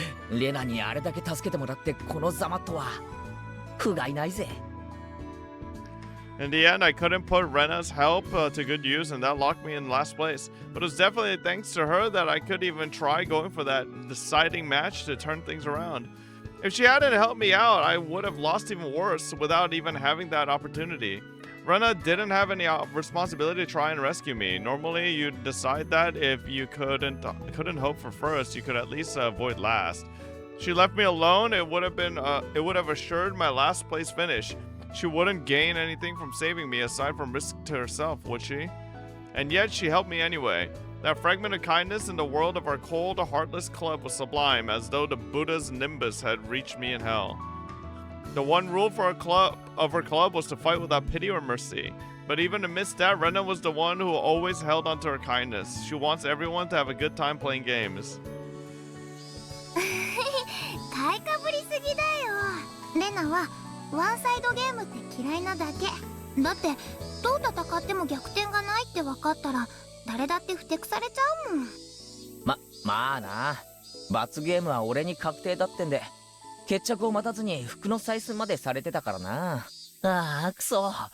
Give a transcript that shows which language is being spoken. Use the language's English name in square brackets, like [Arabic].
[Japanese] レナにあれだけ助けてもらってこのざまとは不甲斐ないぜ。 [English] In the end, I couldn't put Rena's help to good use, and that locked me in last place. But it was definitely thanks to her that I could even try going for that deciding match to turn things around. If she hadn't helped me out, I would have lost even worse without even having that opportunity. Rena didn't have any responsibility to try and rescue me. Normally, you'd decide that if you couldn't hope for first, you could at least avoid last. She left me alone. It would have assured my last place finish. She wouldn't gain anything from saving me aside from risk to herself, would she? And yet she helped me anyway. That fragment of kindness in the world of our cold, heartless club was sublime, as though the Buddha's nimbus had reached me in hell. The one rule for our club was to fight without pity or mercy. But even amidst that, Rena was the one who always held onto her kindness. She wants everyone to have a good time playing games. [Japanese] 買いかぶりすぎだよ。レナはワンサイドゲームって嫌いなだけ。だってどう戦っても逆転がないって分かったら誰だってふてくされちゃうもん。まあな。罰ゲームは俺に確定だってんで決着を待たずに服の採寸までされてたからな。ああ、くそ。